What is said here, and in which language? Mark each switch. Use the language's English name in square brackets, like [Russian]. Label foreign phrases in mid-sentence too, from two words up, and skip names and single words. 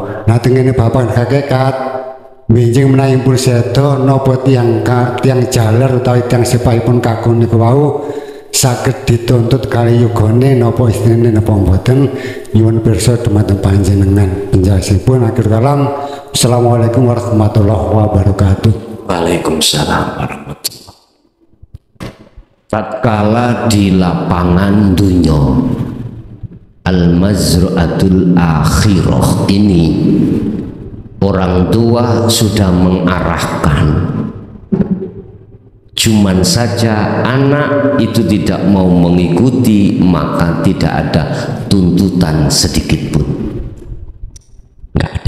[Javanese] Nah tengene bapak hakikat benjing menawi pun seda napa tiyang jaler utawi tiyang sepahipun kakung niku wau saged dituntut kali yugane napa istinene napa mboten, nyuwun pirsa dumateng panjenengan. Penjelasanipun [Arabic] آخر الكلام. السلام عليكم ورحمة الله وبركاته. وعليكم السلام ورحمة الله. [Indonesian] Tatkala di lapangan [Arabic] دنيا المزرعة الآخرة [Indonesian] ini, orang tua sudah mengarahkan, cuman saja anak itu tidak mau mengikuti, maka tidak ada tuntutan sedikit pun, nggak ada.